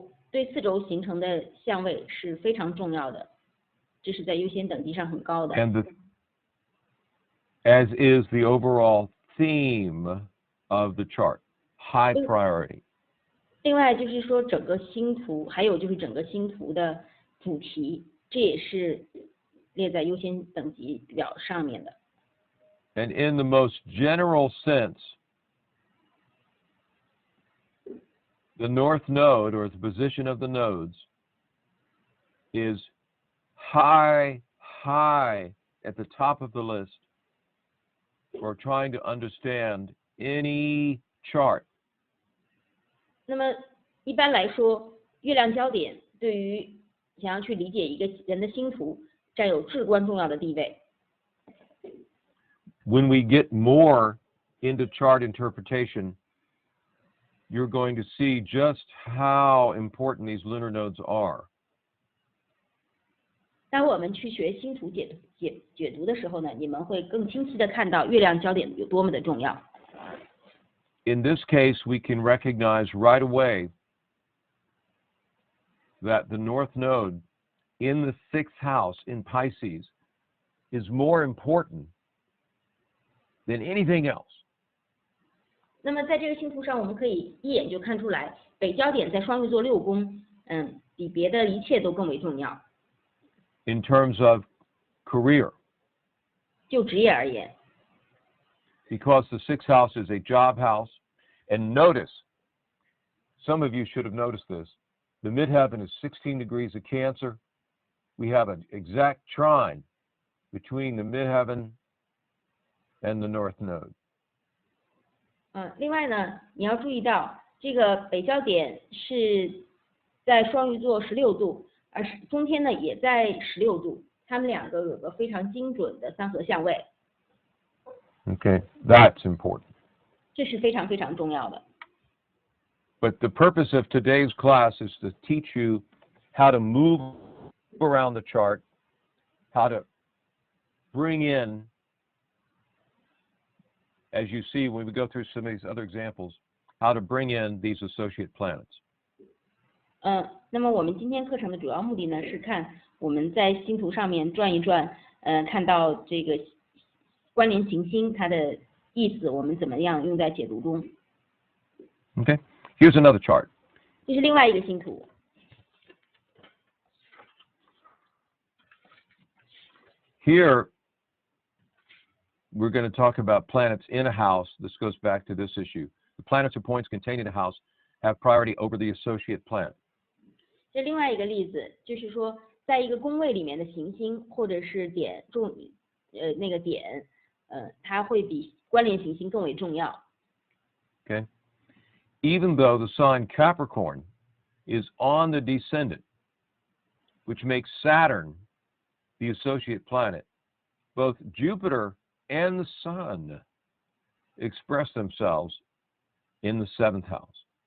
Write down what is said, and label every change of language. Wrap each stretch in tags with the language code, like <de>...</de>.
<zh>对四轴形成的相位是非常重要的，这是在优先等级上很高的。</zh> <en>And as is the overall theme of the chart, high priority.</en> <zh>另外就是说整个星图，还有就是整个星图的主题，这也是列在优先等级表上面的。</zh> <en>And in the most general sense, the north node, or the position of the nodes, is high at the top of the list for trying to understand any chart.</en> <zh>那么一般来说，月亮焦点对于想要去理解一个人的星图，占有至关重要的地位。</zh> <en>When we get more into chart interpretation, you're going to see just how important these lunar nodes are.</en> <zh>当我们去学星图解读的时候呢，你们会更清晰的看到月亮焦点有多么的重要。</zh> <en>In this case, we can recognize right away that the North Node in the 6th house in Pisces is more important than anything else.</en> <zh>那么在这个星图上，我们可以一眼就看出来，北焦点在双鱼座6宫，比别的一切都更为重要。</zh> <en>In terms of career.</en> <zh>就职业而言。</zh> <en>Because the 6th house is a job house. And notice, some of you should have noticed this, the midheaven is 16 degrees of Cancer. We have an exact trine between the midheaven and the north node.</en> <zh>另外呢，你要注意到这个北焦点是在双鱼座16度，而中天呢也在16度，它们两个有个非常精准的三合相位。</zh> <en>Okay, that's important.</en> <zh>这是非常非常重要的。</zh> <en>But the purpose of today's class is to teach you how to move around the chart, how to bring in, as you see when we go through some of these other examples, how to bring in these associate planets.</en> <zh>那么我们今天课程的主要目的呢，是看我们在星图上面转一转，看到这个关联行星它的意思，我们怎么样用在解读中。</zh> <en>Okay, here's another chart.</en> <zh>这是另外一个星图。</zh> <en>Here, we're going to talk about planets in a house. This goes back to this issue. The planets or points contained in a house have priority over the associate planet.</en> <zh>这另外一个例子就是说，在一个宫位里面的行星或者是那个点，它会比关联行星更为重要。</zh> <en>Okay? Even though the sign Capricorn is on the descendant, which makes Saturn the associate planet, both Jupiter and the Sun express themselves in the 7th house.</en>